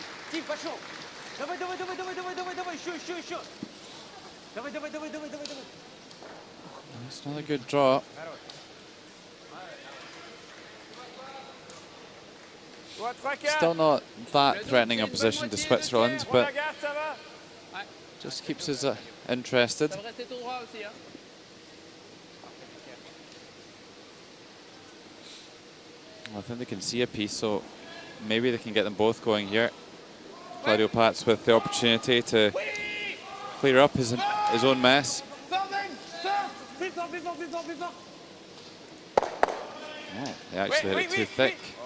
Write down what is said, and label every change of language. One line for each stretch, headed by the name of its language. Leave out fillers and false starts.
Russian: Тим, пошел. Давай. Еще. Давай.
English: It's not a good draw. Still not that threatening a position to Switzerland, but just keeps us interested.
French: Ça va rester tout droit aussi, hein.
English: I think they can see a piece, so maybe they can get them both going here. Claudio Pats with the opportunity to clear up his own mess. Oh, they actually hit it too thick.